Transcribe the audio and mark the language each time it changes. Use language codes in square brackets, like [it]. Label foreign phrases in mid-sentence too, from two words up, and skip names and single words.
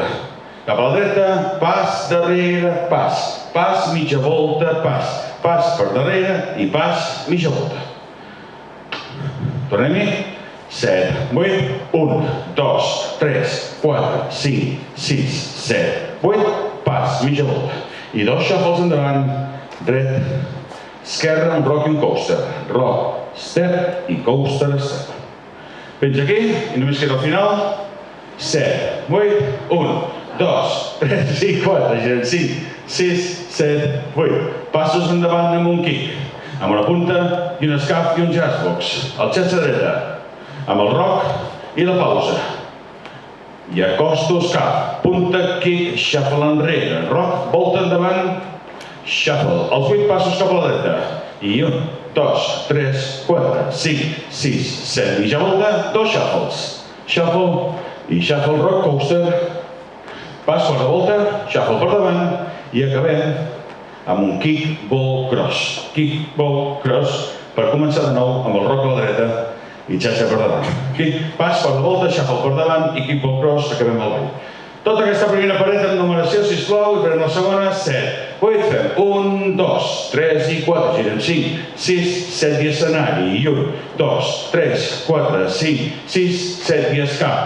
[ca] Cap a la dreta, pas, darrere, pas, mitja volta, pas per darrere i pas, mitja volta. Tornem-hi. 7, 8, 1, 2, 3, 4, 5, 6, 7, 8, pas, mitja volta. I 2 shuffles endavant, dret, esquerra, un rock i un coaster. [en] Rock, step i coaster, step. [ca] Fins aquí, i només queda al final. 7, 8, 1, 2, 3 i 4, girem 5, 6, 7, 8. Passos endavant amb un kick, amb una punta i un escap i un [en] jazz box. [ca] El xatxa dreta, amb el rock i la pausa. I acosto, escap, punta, kick, shuffle enrere, rock, volta endavant, shuffle. Els 8 passos cap a la dreta. I 1, 2, 3, 4, 5, 6, 7, mitja volta, 2 shuffles. [en] Shuffle i shuffle rock coaster. [ca] Pas fora de volta, shuffle per davant i acabem amb un [en] kick, ball, cross. Kick, ball, cross, [ca] per començar de nou amb el rock a la dreta i xatxa per davant. Kick, pas fora de volta, shuffle per davant i [en] kick, ball, cross, [ca] acabem el ball. Tota aquesta primera paret amb numeració, sisplau, i farem la segona, 7. 8, fem 1, 2, 3 i 4, girem 5, 6, 7 i escenari, i 1, 2, 3, 4, 5, 6, 7 i escap,